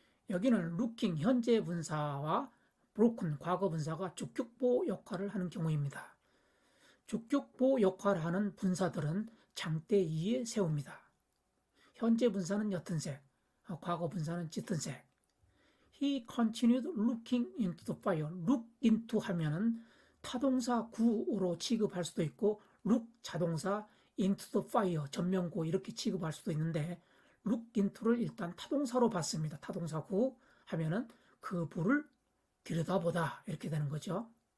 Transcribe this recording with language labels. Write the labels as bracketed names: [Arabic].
[Korean] 여기는 looking 현재 분사와 broken 과거 분사가 주격보 역할을 하는 경우입니다. 주격보 역할을 하는 분사들은 장대 2에 세웁니다. 현재 분사는 옅은 색, 과거 분사는 짙은 색. [English] He continued looking into the fire. [Korean] look into 하면은 타동사 구로 취급할 수도 있고 look 자동사 into the fire 전명구 이렇게 취급할 수도 있는데 look into를 일단 타동사로 봤습니다. 타동사 구 하면은 그 불을 들여다보다 이렇게 되는 거죠.